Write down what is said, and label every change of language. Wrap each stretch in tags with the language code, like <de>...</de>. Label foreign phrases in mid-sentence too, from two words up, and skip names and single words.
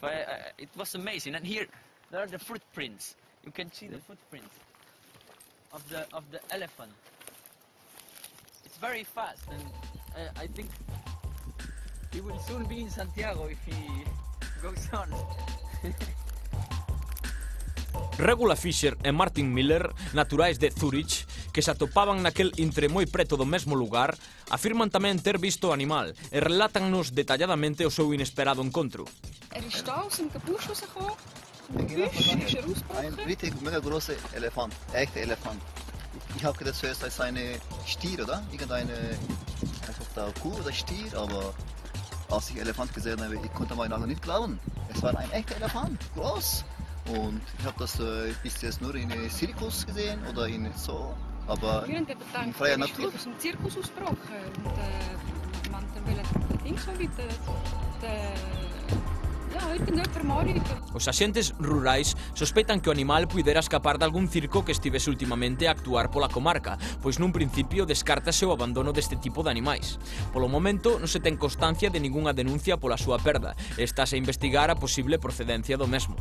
<en>It was amazing. And here there are the footprints. You can see the footprints of the elephant. It's very fast, and I think he will soon be in Santiago if he goes on.</en> <gl>Regula Fisher e Martin Miller, naturais de Zurich, que se atopaban naquel intre moi preto do mesmo lugar, afirman tamén ter visto o animal e relátannos detalladamente o seu inesperado encontro.</gl> <de>Is da aus dem Gebusch rausgekommen. Ein richtig mega großer Elefant, echter Elefant. Ich habe gedacht zuerst als eine Stier, oder? Irgendeine Kuh oder Stier, aber als ich Elefant gesehen habe, ich konnte mir nicht glauben. Es war ein echter Elefant, groß. Und ich habe das bis jetzt nur in einem Zirkus gesehen oder in so, aber in freier Natur. Aus dem Zirkus ausgebrochen und man will Dings anbieten.</de> <gl>Os axentes rurais sospeitan que o animal puidera escapar de algún circo que estivese ultimamente a actuar pola comarca, pois nun principio descártase o abandono deste tipo de animais. Polo momento non se ten constancia de ningunha denuncia pola súa perda e estáse a investigar a posible procedencia do mesmo.</gl>